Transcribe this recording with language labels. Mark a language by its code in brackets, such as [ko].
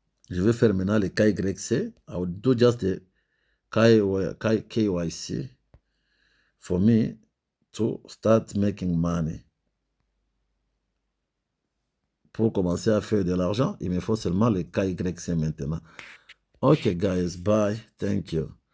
[fr] Je vais faire maintenant le KYC. [en] I will do just the KYC for me to start making money. [fr] Pour commencer à faire de l'argent, il me faut seulement le KYC maintenant. [en] Ok, guys, bye. Thank you.